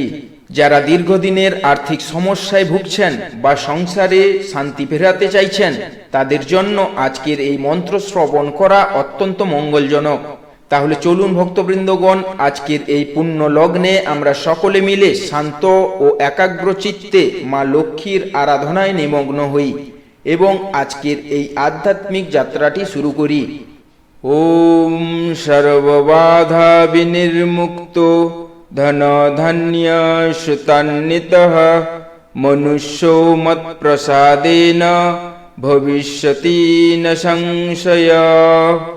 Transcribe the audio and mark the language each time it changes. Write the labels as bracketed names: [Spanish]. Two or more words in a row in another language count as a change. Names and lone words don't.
[Bangla] যারা দীর্ঘদিনের আর্থিক সমস্যায় ভুগছেন বা সংসারে শান্তি ফেরাতে চাইছেন, তাদের জন্য আজকের এই মন্ত্র শ্রবণ করা অত্যন্ত মঙ্গলজনক। তাহলে চলুন ভক্তবৃন্দগণ, আজকের এই পুণ্য লগ্নে আমরা সকলে মিলে শান্ত ও একাগ্র চিত্তে মা লক্ষ্মীর আরাধনায় নিমগ্ন হই এবং আজকের এই আধ্যাত্মিক যাত্রাটি শুরু করি। [Sanskrit] ওম সর্ববাধা বিনির্মুক্ত ধনধান্য সুতান্বিতঃ মনুষ্যো মৎপ্রসাদেন ভবিষ্যতি ন সংশয়ঃ।